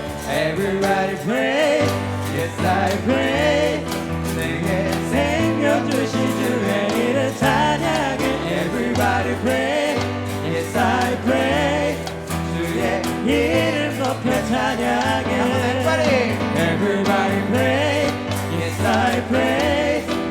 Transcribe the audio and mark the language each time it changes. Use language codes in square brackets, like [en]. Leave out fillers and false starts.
[en] Everybody pray, yes I pray. [ko] 내게 생명 주신 주의 이름 찬양해. [en] Everybody pray, yes I pray. [ko] 주의 이름 높여 찬양해. [en] Everybody pray, yes I pray.